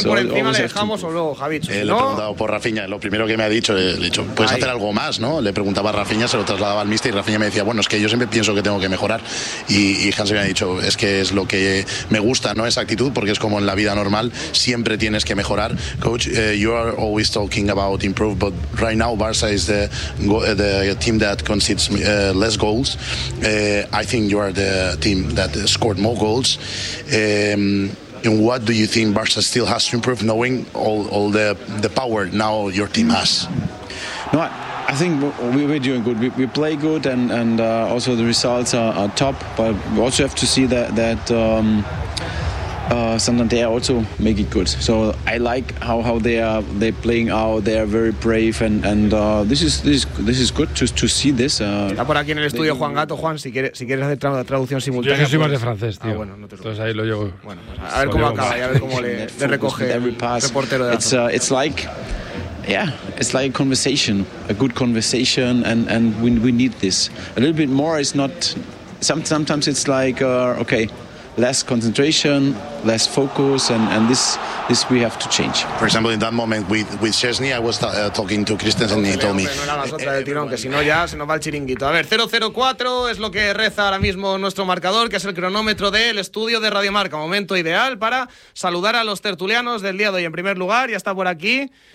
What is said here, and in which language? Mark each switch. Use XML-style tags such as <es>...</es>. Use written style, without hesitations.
<es>Si por encima le dejamos o luego, Javi. Le he preguntado por Rafinha, lo primero que me ha dicho, le he dicho, puedes hacer algo más, ¿no? Le preguntaba a Rafinha, se lo trasladaba al míster y Rafinha me decía, bueno, es que yo siempre pienso que tengo que mejorar. Y Hansi me ha dicho, es que es lo que me gusta, ¿no? Esa actitud, porque es como en la vida normal, siempre tienes que mejorar.</es> <en>Coach, you are always talking about improve, but right now Barça is the team that concedes less goals. I think you are the team that scored more goals. And what do you think Barca still has to improve, knowing all the power now your team has? No, I think we're doing good. We play good, and also the results are top. But we also have to see that Santander also make it good. So I like how they're playing out. They are very brave, and this is good to see this.</en> <es>Está por aquí en el estudio Juan Gato. Juan, si quieres hacer traducción simultánea. Yo soy más de francés, tío. Ah, bueno, no te preocupes. Entonces ahí lo llevo. Bueno, pues a ver cómo acaba, y a ver cómo le recoge el reportero de Azul.</es> <en>Yeah, it's like a conversation, a good conversation, and we need this. A little bit more is not. Sometimes it's like okay. Less concentration, less focus, and this we have to change. For example, in that moment with Chesney, I was talking to Christensen and he told me.</en> <es>No hagas otra del tirón, que si no ya se nos va el chiringuito. A ver, 0-0-4 es lo que reza ahora mismo nuestro marcador, que es el cronómetro del estudio de Radio Marca. Momento ideal para saludar a los tertulianos del día de hoy. En primer lugar, ya está por aquí.</es>